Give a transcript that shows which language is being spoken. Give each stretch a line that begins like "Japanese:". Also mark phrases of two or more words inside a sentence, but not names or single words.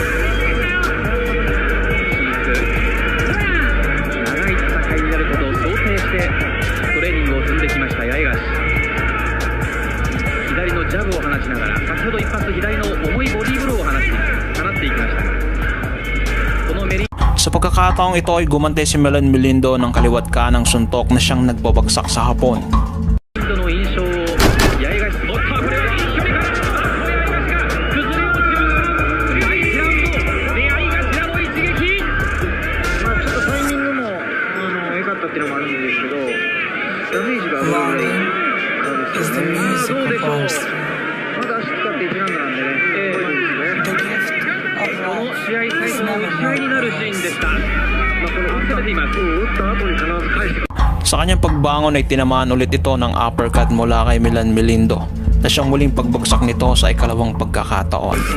Japanese: トレーニングを積んできました八重樫。左のジャブを放ちながら、先ほど一発左の重いボディーブローを放っていきました。このメリ
Filipino: Sa pagkakataong ito ay gumante si Milan Milindo ng kaliwat kanang suntok na siyang nagbabagsak sa Hapon.
Japanese: の印象を八重樫、おっとこれは一緒に崩れ落ちる第1ラウンドで八重樫らの一撃。ちょっとタイミングも良かったっていうのもあるんですけど、ダメージが上がるからですよね。どうでしょう。まだ足使って1ラウンドなんでね。この試合最初の打ち合いになるシーンでした。この攻めています。打った後に必ず返してくる。
Filipino: Sa kanyang pagbangon ay tinamaan ulit ito ng uppercut mula kay Milan Milindo na siyang muling pagbagsak nito sa ikalawang pagkakataon.